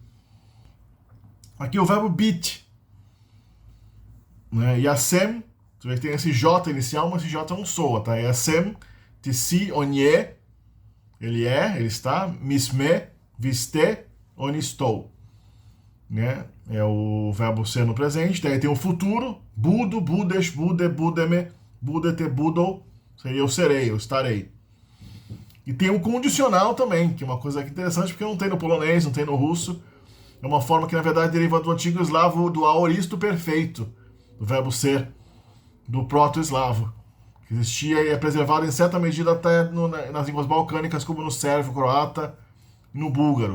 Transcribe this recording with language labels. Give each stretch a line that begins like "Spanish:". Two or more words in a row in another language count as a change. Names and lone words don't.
Portuguese: Aqui o verbo bit, né? Yasem, você vê que tem esse J inicial, mas esse J não soa, tá?
Czech: Yasem, tisi, onye,
Portuguese: ele está,
Czech: misme, viste, onistou, né?
Portuguese: É o verbo ser no presente. Daí tem o futuro,
Czech: budo, budes, bude, budeme, budete, budou,
Portuguese: seria eu serei, eu estarei. E tem o condicional também, que é uma coisa interessante, porque não tem no polonês, não tem no russo. É uma forma que, na verdade, deriva do antigo eslavo, do aoristo perfeito, do verbo ser, do proto-eslavo, que existia e é preservado em certa medida até nas línguas balcânicas, como no sérvio, croata e no búlgaro.